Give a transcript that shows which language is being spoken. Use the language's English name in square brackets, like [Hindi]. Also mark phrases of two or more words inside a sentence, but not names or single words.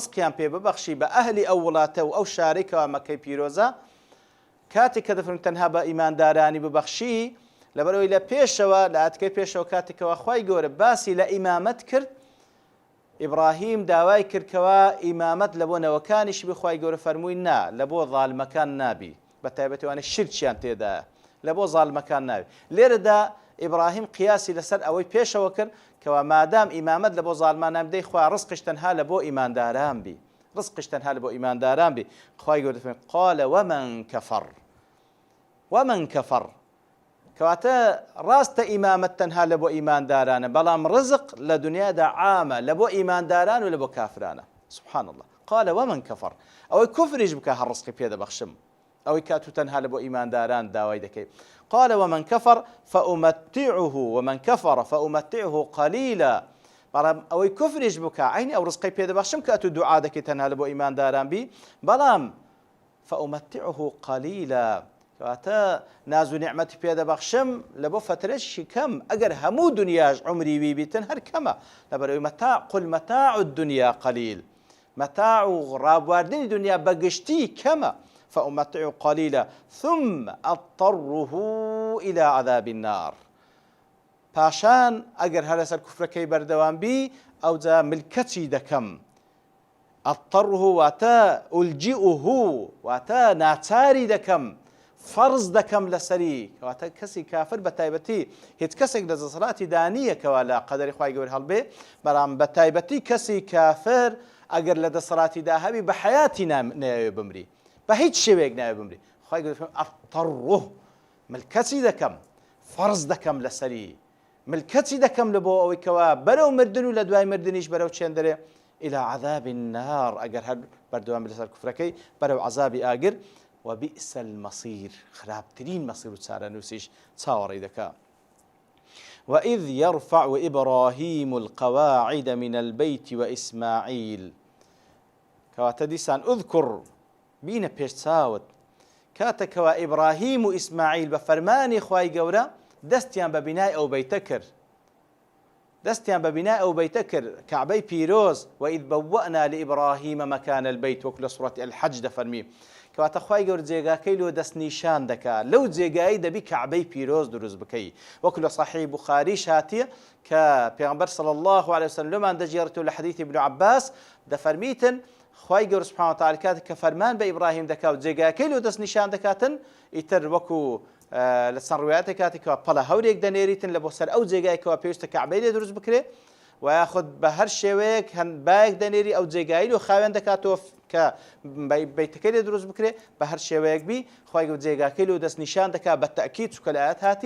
[Central Kurdish] ڕزقیان پێ ببەخشی بە ئەهلی ئەو وڵاتە و ئەو شارەی کەوا مەکەی پیرۆزە، کاتێک کە دەفەرمون تەنها بە ئیماندارانی ببەخشی، لەبەرەوەی لە پێشەوە لە ئاتکەی پێشەوە کاتێکەوە خوای گەورە باسی لە ئیمامەت کرد، ئیبراهیم داوای کردکەوە ئیمامەت لە بۆ نەوەکانیشی بخوای گەورە فەرمووی نا، لە بۆ ظالمەکان نابی، بە تایبەتیوانە شرکیان تێدایە، لە بۆ ظالمەکان نابی. لێرەدا ئیبراهیم قیاسی لەسەر ئەوەی پێشەوە کرد کەوا مادام ئیمامەت لە بۆ ظالمان نابدەی، خوا ڕزقش تەنها لە بۆ ئیمانداران بی، ڕزقش تەنها لە بۆ ئیمانداران بی. خوای گەورە دەفەرمێت [Arabic] قال ومن كفر [Central Kurdish] کەواتە ڕاستە ئیمامەت تەنها لە بۆ ئیماندارانە، بەڵام ڕزق لە دنیادا عامە لە بۆ ئیمانداران و لە بۆ کافرانە. [Arabic] سبحان الله. قال ومن كفر [Central Kurdish] ئەوەی کوفریش بکە هەر ڕزقی پێ دەبەخشم، ئەوەی کاتو تەنها لە بۆ ئیمانداران داوای دەکەی. [Arabic] قال ومن كفر فأمتعه قليلا، [Central Kurdish] بەڵام ئەوەی کوفریش بکە عینی ئەو ڕزقی پێ دەبەخشم کە تو دوعا دەکەی تەنها لە بۆ ئیمانداران بی، بەڵام [Arabic] فأمتعه قليلا [Central Kurdish] کەواتە ناز و نیعمەتی پێ دەبەخشم لە بۆ فترەشی کەم، ئەگەر هەموو دنیاش عمری وی بیتن هەر کەمە، لەبەرەوەی [Arabic] قل متاع الدنيا قليل، [Central Kurdish] متاع و ڕابواردنی دنیا بەگشتی کەمە. [Arabic] فأمتعه قليلا ثم أضطره إلى عذاب النار، [Central Kurdish] پاشان ئەگەر هەر لەسەر کوفرەکەی بەردەوام بی ئەوجا ملکەتی دەکەم. أضطره واتە ئولجئه واتە ناچاری دەکەم، فەرز دەکەم لەسەری. کەواتە کەسی کافر بە تایبەتی هیچ کەسێک لە دەسەڵاتی دانیەکەوە لە قەدەری خوای گەورە هەڵبێ، بەڵام بە تایبەتی کەسی کافر ئەگەر لە دەسەڵاتی دا هەبی بە حەیاتی نایەوێ بمری، بە هیچ شێوەیەک نایەوێ بمری. خوای گەورە فەرمێ ئەضطره، ملکەتی دەکەم، فەرز دەکەم لەسەری، ملکەتی دەکەم لە بۆ ئەوەی کەوا بەرەو مردن و لە دوای مردنیش بەرەو چێندەرێ [Arabic] إلى عذاب النار، [Central Kurdish] ئەگەر هەر بەردەوام لەسەر کوفرەکەی بەرەو عەذابی ئاگر. [Arabic] وبئس المصير، [Central Kurdish] خراپترین مەسیر و چارەنووسیش چاوەڕێی دەکا. [Arabic] وإذ يرفع إبراهيم القواعد من البيت وإسماعيل، [Central Kurdish] کەواتە دیسان ئوذکر بینە پێش چاوت کاتێکەوە ئیبراهیم و ئیسماعیل بە فەرمانی خوای گەورە دەستیان بە بینای ئەو بەیتە کرد، دەستیان بە بینای ئەو بەیتە کرد، کەعبەی پیرۆز. [Arabic] وإذ بوأنا لإبراهيم مكان البيت، [Central Kurdish] وەکو لە سوڕەتی الحەج دەفەرمی. کەواتە خوای گەورە جێگاکەی لۆ دەست نیشان دەکات، لەو جێگایی دەبی کەعبەی پیرۆز دروست بکەی، وەکو لە صحیح بوخاریش هاتیە کە پێغەمبەر [Arabic] صلی الله عليه [Central Kurdish] وسلم لەمان دەجێڕێتەوە لە حەدیثی ابن عباس دەفەرمیتن خوای گەورە [Arabic] سبحانه وتعالى [Central Kurdish] کاتێک کە فەرمان بە ئیبراهیم دەکات و جێگاکەی لۆ دەست نیشان دەکاتن، ئیتر وەکو لە چەند ڕوایەتێک کاتێکەوە پەڵە هەورێک دەنێریتن لە بۆ سەر ئەو جێگایکەوە پێویستە کەعبەی لێ دروست بکرێ، و یاخود بە هەر شێوەیەک هەندبایەک دەنێری ئەو جێگایی لۆ خاوێن دەکاتەوە کە بەیتەکەی لێ دروست بکرێ، بە هەر شێوەیەک بی خوای گەورە جێگاکەی لۆ دەست نیشان دەکات بە تەئکید، چونکە لە ئاەت هاتیە.